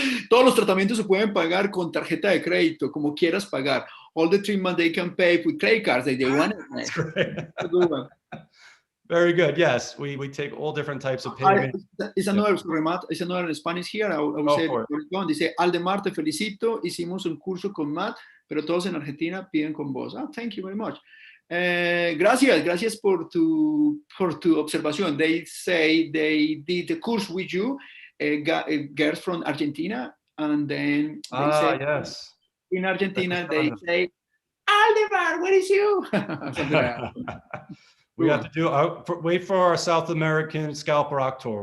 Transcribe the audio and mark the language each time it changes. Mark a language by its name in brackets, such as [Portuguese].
[Spanish] Todos los tratamientos se pueden pagar con tarjeta de crédito, como quieras pagar. [English] All the treatment they can pay with credit cards if they want it. That's great. That's a good one. Very good. Yes, we take all different types of payment. It's another remat. It's another Spanish here. I will say, [Spanish] dice, Aldemar, te felicito. Hicimos un curso con Matt, pero todos en Argentina piden con vos. [English] Thank you very much. [Spanish] Gracias por tu observación. [English] They say they did the course with you, girls from Argentina, and then they say, yes. In Argentina they say, Aldemar, where is you? We have to do, wait for our South American scalper tour.